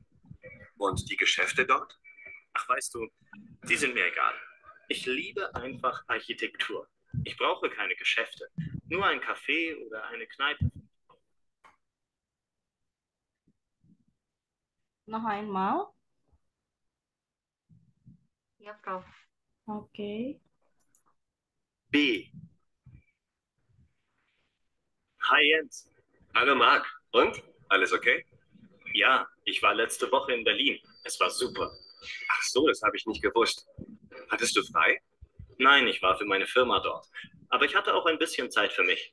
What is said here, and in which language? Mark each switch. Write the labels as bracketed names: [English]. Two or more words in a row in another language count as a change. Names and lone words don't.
[German] Und die Geschäfte dort? Ach, weißt du, die sind mir egal. Ich liebe einfach Architektur. Ich brauche keine Geschäfte, nur ein Café oder eine Kneipe. Noch einmal. [Indonesian] Ya, Prof. Oke. [German] B. Hi Jens. Hallo Marc. Und? Alles okay? Ja, ich war letzte Woche in Berlin. Es war super. Ach so, das habe ich nicht gewusst. Hattest du frei? Nein, ich war für meine Firma dort. Aber ich hatte auch ein bisschen Zeit für mich.